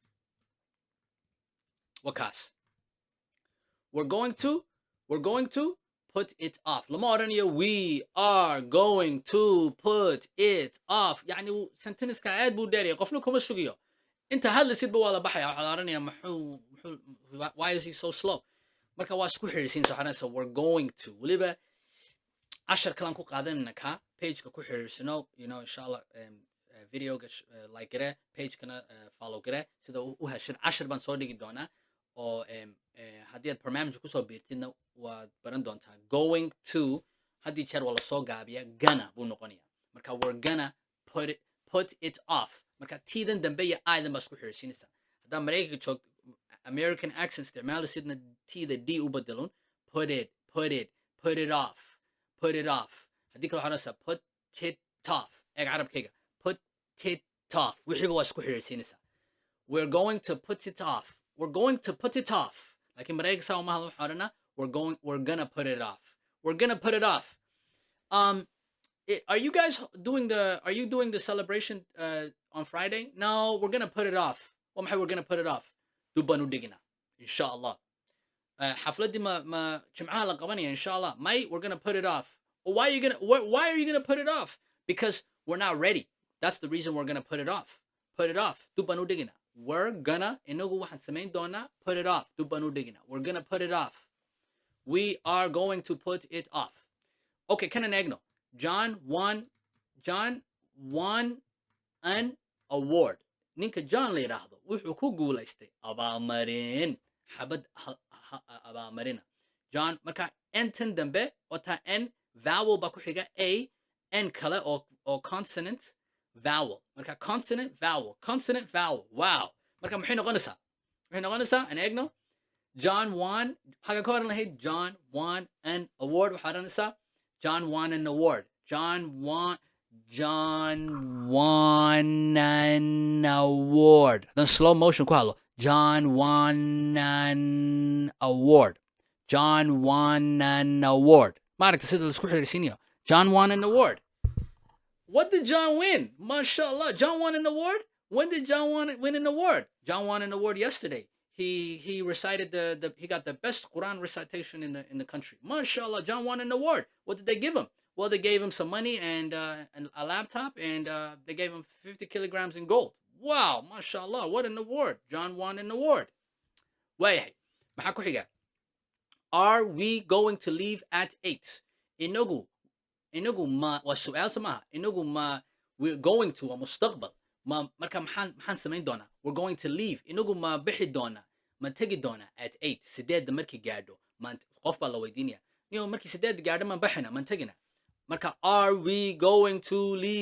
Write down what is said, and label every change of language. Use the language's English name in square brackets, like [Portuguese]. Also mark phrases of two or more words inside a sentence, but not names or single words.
[Somali] wakaas [English] we're going to put it off [Somali] lama odhanayo [English] we are going to put it off [Somali] yani senteniska aad buu dheeraya qofna kuma sugiyo inta hadlisidba waa la baxaya waxaa la odhanaya [English] why is he so slow [Somali] marka waa isku xiriirsiinaysa waxaa odhanaysa [English] we're going to [Somali] weliba cashar kalaan ku qaadanayna ka pageka ku xiriirsano [Arabic] insha allah [Somali] videoga like gare pagekana follow gare sida u heshid cashar baan soo dhigi doonaa oo haddii aad barnaamijka kusoo biirtidna waad baran doontaa [English] going to [Somali] haddii jeer waa lasoo gaabiya gana buu noqonaya marka [English] we're gonna put it off [Somali] marka tiidan dambe iyo idan baa isku xiriirsiinaysa haddaa maraykanka joogto [English] american accent [Somali] isticmaalisidna tiida d u bedelun [English] put it off [Somali] haddii kale waxaa odhanaysaa [English] put it off [Somali] eeg carabkayga [English] put it off [Somali] wixiiba waa isku xiriirsiinaysaa [English] we're going to put it off [Somali] laakiin maraykanka saa uma hadlo waxaa odhanaa [English] we're gonna put it off are you guys doing the celebration on Friday no we're gonna put it off [Somali] waa maxay [English] we're gonna put it off [Somali] dub baan u dhiginaa [Arabic] insha allah [Somali] xafladdii ma jimcaha la qabanaya [Arabic] insha allah [English] may we're gonna put it off why are you gonna put it off because we're not ready that's the reason we're gonna put it off [Somali] dub baan u dhiginaa [English] we're gonna [Somali] inagu waxaan samayn doonaa [English] put it off [Somali] dub baan u dhiginaa [English] we're gonna put it off we are going to put it off okay [Somali] kanan eegno [English] John won an award [Somali] ninka John la yidhaahdo wuxuu ku guulaystay abaalmarin xabad abaalmarina John marka entan dambe wata n vowel baa ku xiga a n kale oo [English] consonant vowel [Somali] marka [English] consonant vowel [Somali] wow marka maxay noqonaysaa an eegno [English] John won [Somali] xaga ka oran lahayd [English] John won an award [Somali] waxaa odhanaysaa [English] John won an award John won an award then slow motion [Somali] ku hadlo [English] John won an award [Somali] maaragta sida laisku xiriirsiinayo [English] John won an award what did John win mashallah John won an award when did John win an award John won an award yesterday he recited he got the best Quran recitation in the country mashallah John won an award what did they give him well they gave him some money and a laptop and they gave him 50 kilograms in gold wow mashallah what an award John won an award [Somali] waayahay maxaa ku xiga [English] are we going to leave at 8 [Somali] inagu ma waa su'aal samaha inagu ma [English] we're going to [Somali] waa mustaqbal ma marka maxaan samayn doonaa [English] we're going to leave [Somali] inagu ma bixi doonaa ma tegi doonaa at 8 sideedda markii gaadho qof baa la weydiinaya markii sideedda gaadho maan baxina maan tegina marka [English] are we going to leave